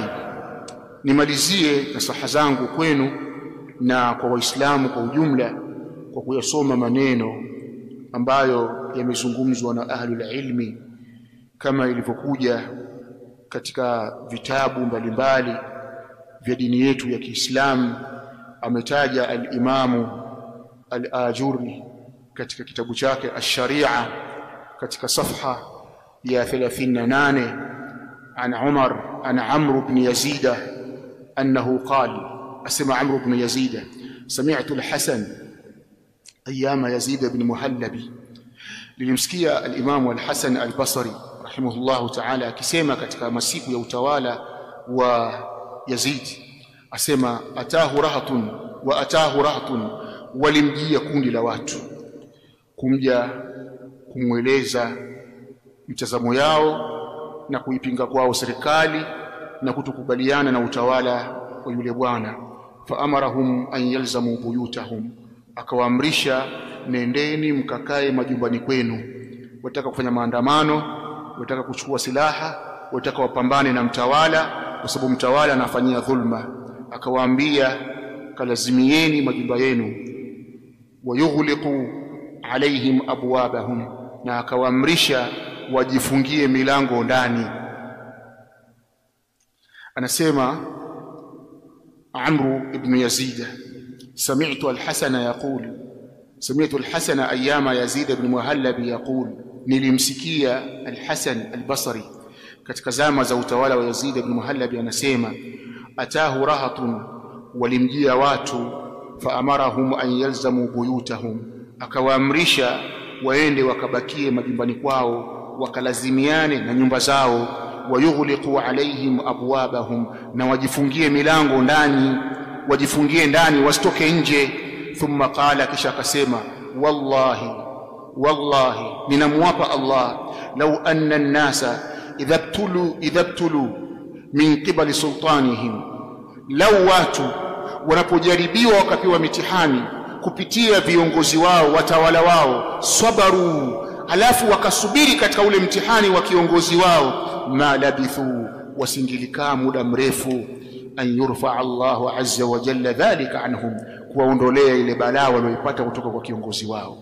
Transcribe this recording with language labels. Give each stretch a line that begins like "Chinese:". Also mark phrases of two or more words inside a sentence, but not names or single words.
Swahili: Nimalizie nasaha zangu kwenu na kwa Waislamu kwa ujumla kwa kuyasoma maneno ambayo yamezungumzwa na
Arabic: أهل العلم
Swahili: kama ilivyokuja katika vitabu mbalimbali vya dini yetu ya Kiislamu. Ametaja al-Imamu al-Ajuri katika kitabu chake Ash-Sharia katika safha ya 38
Arabic: عن عمر عن عمرو بن يزيد أنه قال سمع عمرو بن يزيد سمعت الحسن أيام يزيد بن المهلب.
Swahili: Nilimsikia al-Imam al-Hasan al-Basri
Arabic: رحمه الله تعالى
Swahili: akisema katika masiku ya utawala wa Yazid, asema
Arabic: أتاه رهط,
Swahili: walimjia kundi la watu kumja kumweleza mtazamo yao na kuipinga kwao serikali na kutokubaliana na utawala wa yule bwana.
Arabic: فأمرهم أن يلزموا بيوتهم,
Swahili: akawaamrisha nendeni mkakae majumbani kwenu. Wataka kufanya maandamano, wataka kuchukua silaha, wataka wapambane na mtawala kwa sababu mtawala anafanyia dhulma, akawaambia kalazimieni majumba yenu.
Arabic: ويغلقوا عليهم أبوابهم,
Swahili: na akawaamrisha wajifungie milango ndani.
Arabic: Anasema Amr ibn Yazid, سمعت الحسن أيام يزيد بن المهلب
Swahili: yaqul, nilimsikia al-Hasan al-Basri katika zama za utawala wa Yazid ibn Muhallabi anasema
Arabic: أتاه رهط,
Swahili: walimjia watu,
Arabic: فأمرهم أن يلزموا بيوتهم,
Swahili: akawaamrisha waende wakabakie majumbani kwao, wakalazimiane na nyumba zao.
Arabic: ويغلقوا عليهم أبوابهم,
Swahili: na wajifungie milango ndani, wajifungie ndani wasitoke nje.
Arabic: ثم قال,
Swahili: kisha akasema wallahi ninamwapa Allah,
Arabic: لو أن الناس إذا ابتلوا من قبل
Swahili: sultanihim, law watu wanapojaribiwa wakapewa mitihani kupitia viongozi wao, watawala wao, sabaru, alafu wakasubiri katika ule mtihani wa kiongozi wao,
Arabic: ما لبثوا,
Swahili: wasingilikaa muda mrefu,
Arabic: أن يرفع الله عز وجل ذلك عنهم,
Swahili: kuwaondolea ile balaa walioipata kutoka kwa kiongozi wao.